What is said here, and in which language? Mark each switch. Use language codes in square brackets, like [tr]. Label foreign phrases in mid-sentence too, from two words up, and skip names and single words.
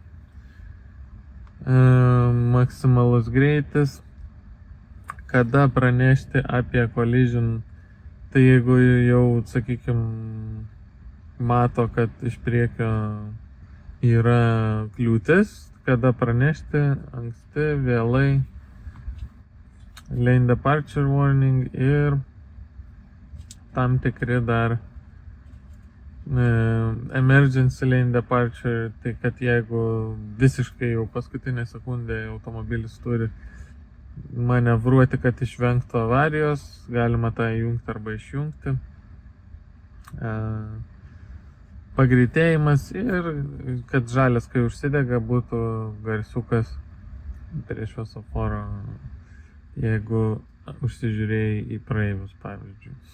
[lt] Maksimalus greitis, kada pranešti apie collision, tai jeigu jau, sakykime, mato, kad iš priekio yra kliūtis, kada pranešti, anksti, vėlai, [en] lane departure warning [lt] ir tam tikri dar [en] emergency lane departure, [lt] tai kad jeigu visiškai jau paskutinę sekundę automobilis turi manevruoti, kad išvengtų avarijos, galima tą įjungti arba išjungti. Pagreitėjimas ir kad žalias, kai užsidega, būtų garsiukas prie šviesoforo, jeigu užsižiūrėjai į praeivius, pavyzdžiui.